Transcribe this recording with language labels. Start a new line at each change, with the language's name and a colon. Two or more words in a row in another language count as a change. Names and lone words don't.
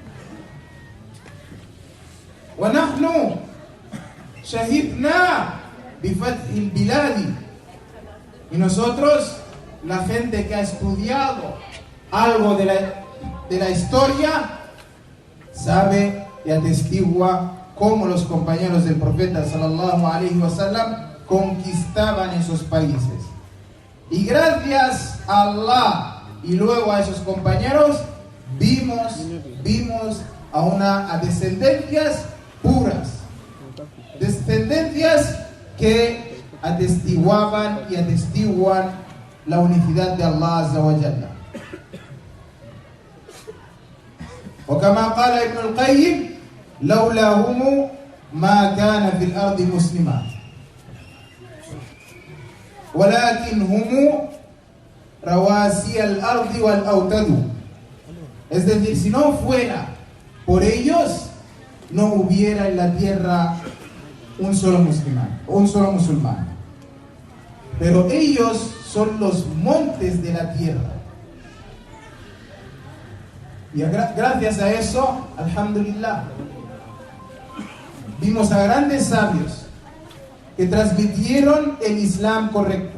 Arabic: ونحن شهدنا بفتح البلاد.
Spanish: Y nosotros, la gente que ha estudiado algo de la historia, sabe y atestigua cómo los compañeros del profeta
Arabic: صلى الله عليه وسلم
Spanish: conquistaban esos países. Y gracias a Allah y luego a esos compañeros vimos a descendencias puras, descendencias que atestiguaban y atestiguan la unicidad de Allah
Arabic: عز وجل. وكما قال ابن القيم لولاهم ما كان في الأرض مسلما ولكن هم رواسي الأرض والأوتاد.
Spanish: Es decir, si no fuera por ellos, no hubiera en la tierra un solo musulmán. Pero ellos son los montes de la tierra. Y gracias a eso, alhamdulillah, vimos a grandes sabios que transmitieron el Islam correcto.